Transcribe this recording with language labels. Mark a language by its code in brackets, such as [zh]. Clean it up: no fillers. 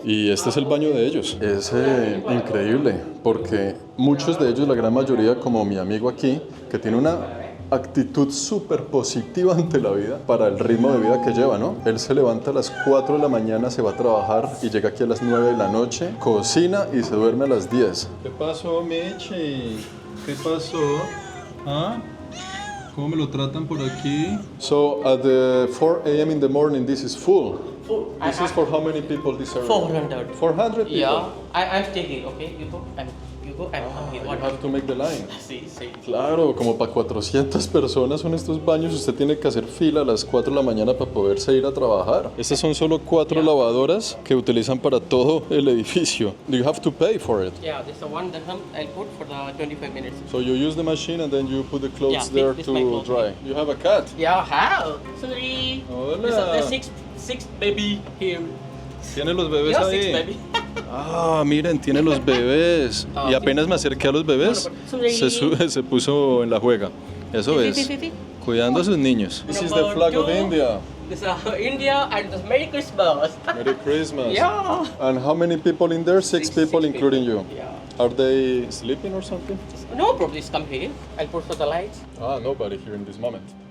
[es] Y este es el baño de ellos. Es increíble porque muchos de ellos, la gran mayoría, como mi amigo aquí, que tiene una actitud súper positiva ante la vida para el ritmo de vida que lleva, ¿no? Él se levanta a las 4 de la mañana, se va a trabajar y llega aquí a las 9 de la noche, cocina y se duerme a las 10. ¿Qué pasó, Meche? ¿Qué pasó? ¿Ah? ¿Cómo me lo tratan por aquí? [en] So at the 4 a.m. in the morning, this is full. This is for how many people this area? 400. 400 people? Yeah, I'm staying here, okay? You go, I'm here. You have to make the line. [es] Sí. Claro, como para 400 personas son estos baños. Usted tiene que hacer fila a las 4 de la mañana para poderse ir a trabajar. Estas son solo 4 lavadoras que utilizan para todo el edificio. [en] Do you have to pay for it? Yeah, this is the one that I'll put for the 25 minutes. So you use the machine and then you put the clothes there this my to clothes. dry. You have a cat? Yeah, how? Sorry. [es] Hola. [en] There's six baby here. [es] ¿Tiene los bebés [en] Yeah, [es] ahí? [en] 6 baby. [es] Ah, miren, tiene los bebés. Y apenas me acerqué a los bebés, se puso en la juega. Eso es, Sí. cuidando a sus niños. [en] This is the flag of India. This is India and this Merry Christmas. Merry Christmas. Yeah. And how many people in there? Six people, Six including people. you. Yeah. Are they sleeping or something? No problem, just come here. I'll put for the lights. Ah, nobody here in this moment.